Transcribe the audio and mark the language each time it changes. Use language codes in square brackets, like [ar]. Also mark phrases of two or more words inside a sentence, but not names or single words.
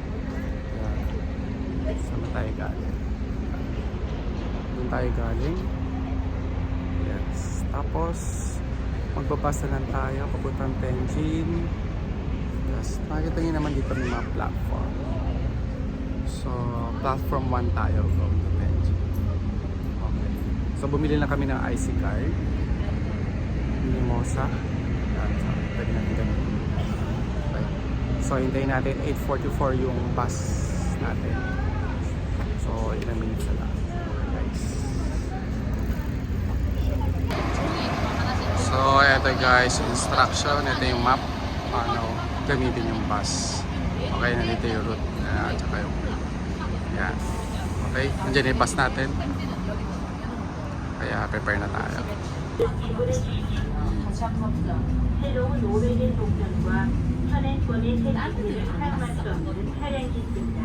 [tl] Saan tayo galing? Doon tayo galing. [en] Yes. [tl] Tapos magbabasa lang tayo papuntang Tenjin. [en] Yes. [tl] Makikita nyo naman dito may mga platform. So platform 1 tayo [en] going to [tl] Tenjin. [en] Okay. [tl] So bumili na kami ng [en] IC card. [tl] Mimosa. Pwede natin ganun. [en] Okay. [tl] So hintayin natin 8:44 yung bus natin. So ilang minutes na lang guys. So eto guys, instruction. Ito yung map paano gamitin yung bus. Okay, nandito yung route at saka yung yan. Okay, nandiyan yung bus natin. Kaya prepare na tayo. [ko] 새로운 오래된 동전과 현행권의 색깔들을 사용할 수 없는 차량입니다.